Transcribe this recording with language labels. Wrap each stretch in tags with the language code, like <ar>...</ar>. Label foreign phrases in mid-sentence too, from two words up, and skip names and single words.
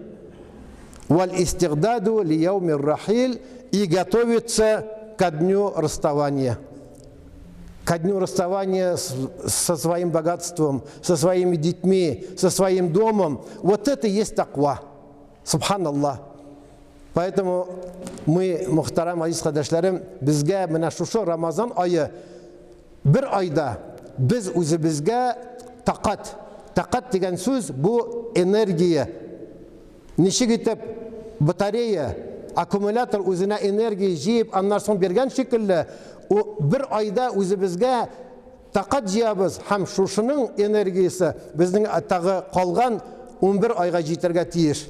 <ar>والاستعداد ليوم الرحيل,</ar> <ru>и готовиться ко дню расставания. Ко дню расставания со своим богатством, со своими детьми, со своим домом. Вот это и есть таква. Субханаллах. Поэтому мы,</ru> <tt>мухтарам азиз кардәшләрем, безгә менә шушы Рамазан айы бер айда без үзебезгә тақат. Тақат дигән сүз бу энергия. Ничек итеп батарея, аккумулятор үзенә энергия җыеп, аннан соң бергән шикелле, бер айда үзебезгә тақат җыябыз, һәм шушының энергиясе безнең тагы калган 11 айга җитәргә тиеш.</tt>